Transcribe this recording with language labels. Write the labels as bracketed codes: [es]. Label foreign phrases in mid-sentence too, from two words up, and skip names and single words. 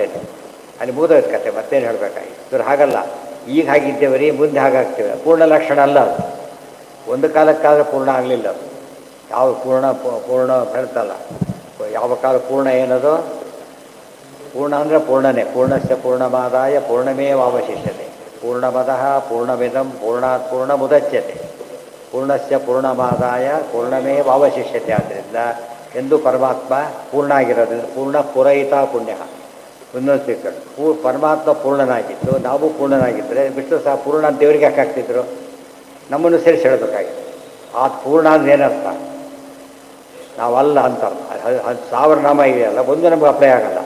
[kn] ಅಲ್ಲಿ ಮುಗಿದೋಯ್ತು ಕತೆ, ಮತ್ತೇನು ಹೇಳಬೇಕಾಗಿತ್ತು. ಇವ್ರು ಹಾಗಲ್ಲ, ಈಗ ಹಾಗಿದ್ದೇವೆ ರೀ, ಮುಂದೆ ಹಾಗಾಗ್ತೇವೆ. ಪೂರ್ಣ ಲಕ್ಷಣ ಅಲ್ಲ ಅದು. ಒಂದು ಕಾಲಕ್ಕಾದರೆ ಪೂರ್ಣ ಆಗಲಿಲ್ಲ ಅದು. ಯಾವ ಪೂರ್ಣ ಹೇಳ್ತಲ್ಲ, ಯಾವ ಕಾಲ ಪೂರ್ಣ ಏನದು? ಪೂರ್ಣ ಅಂದರೆ ಪೂರ್ಣನೇ. [sa] ಪೂರ್ಣಸ್ಯ ಪೂರ್ಣಮಾದಾಯ ಪೂರ್ಣಮೇವಾವಶಿಷ್ಯತೆ. ಪೂರ್ಣಮದಃ ಪೂರ್ಣಮಿದಂ ಪೂರ್ಣಾತ್ ಪೂರ್ಣಮುದಚ್ಯತೆ. ಪೂರ್ಣಸ್ಯ ಪೂರ್ಣಮಾದಾಯ ಪೂರ್ಣಮೇವಾವಶಿಷ್ಯತೆ. [kn] ಆದ್ದರಿಂದ ಎಂದು ಪರಮಾತ್ಮ ಪೂರ್ಣ ಆಗಿರೋದ್ರಿಂದ ಪೂರ್ಣ ಪುರಹಿತ ಪುಣ್ಯ. ಇನ್ನೊಂದು ಪರಮಾತ್ಮ ಪೂರ್ಣನಾಗಿದ್ದು ನಾವು ಪೂರ್ಣನಾಗಿದ್ದರೆ ವಿಷ್ಣು ಸಹ ಪೂರ್ಣ ದೇವರಿಗೆ ಯಾಕೆ ಆಗ್ತಿದ್ರು? ನಮ್ಮನ್ನು ಸೇರಿಸಿ ಹೇಳಬೇಕಾಗಿತ್ತು. ಆ ಪೂರ್ಣ ಅಂದ್ರೆ ಏನರ್ಥ? ನಾವಲ್ಲ ಅಂತ ಅರ್ಥ. 1000 ನಾಮ ಇದೆಯಲ್ಲ, ಒಂದು ನಮಗೆ ಅಪ್ಲೈ ಆಗಲ್ಲ.